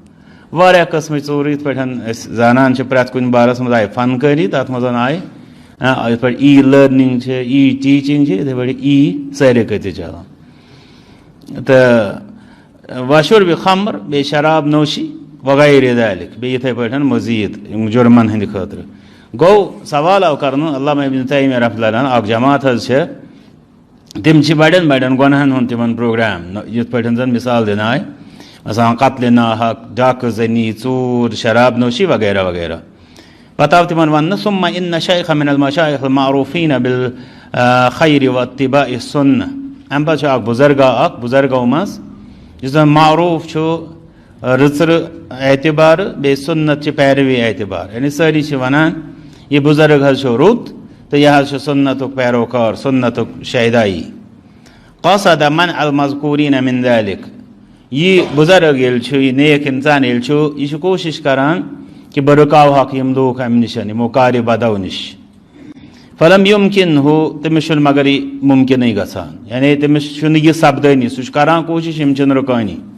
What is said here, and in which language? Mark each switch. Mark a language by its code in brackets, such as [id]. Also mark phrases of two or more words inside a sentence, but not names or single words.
[ks] واریاہ قٕسمٕچ ژوٗرٕ یِتھ پٲٹھۍ أسۍ زانان چھِ پرٛٮ۪تھ کُنہِ بارس منٛز آیہِ فنکٲری تتھ منٛز آیہِ یِتھ پٲٹھۍ ای لٔرنِنٛگ چھِ ای ٹیٖچِنٛگ چھِ یِتھَے پٲٹھۍ ای سٲرے کٲتہِ چلان تہٕ [ar] وشربِ خمر [ks] بیٚیہِ شراب نوشی وغیرہ ذلک بیٚیہِ یِتھَے پٲٹھۍ مزیٖد یِم جُرمَن ہٕنٛدِ خٲطرٕ گوٚو سوال آو کرنہٕ علامہ ابن تیمیہ رحمۃ اللہ علیہ اکھ جماعت حظ چھِ تِم چھِ بڑٮ۪ن بڑٮ۪ن گۄنہن ہُنٛد تِمن پروگرام یِتھ پٲٹھۍ زن مثال دِنہٕ آیہِ مثلاً قتلِ ناحق ڈاکہٕ زٔنی ژوٗر شراب نوشی وغیرہ وغیرہ پتہٕ آو تِمن وننہٕ [ar] ثم ان شیخ من المشایخ المعروفین بالخیر واتباع السنہ [ks] امہِ پتہٕ چھُ اکھ بُزرگا اکھ بُزرگو منٛز یُس زن معروف چھُ رٕژرٕ اعتبارٕ بیٚیہِ سُنت چہِ پیروی اعتبار یعنی سٲری چھِ ونان یہِ بُزرگ حظ چھُ رُت تہٕ یہِ حظ چھُ سُنتُک پیروکار سُنتُک شہدائی [ar] قصد منع المذکوٗریٖن من ذلک [ks] یہِ بُزرگ ییٚلہِ چھُ یہِ نیک انسان ییٚلہِ چھُ یہِ چھُ کوٗشش کران کہ بہٕ رُکاوہکھ یِم لوٗکھ امہِ نِش یِمو کارِ بدو نِش فلم یُمکِن ہُہ تٔمِس چھُنہٕ مگر یہِ مُمکِنٕے گژھان یعنی تٔمِس چھُنہٕ یہِ سپدٲنی سُہ چھُ کران کوٗشش یِم چھِنہٕ رُکٲنی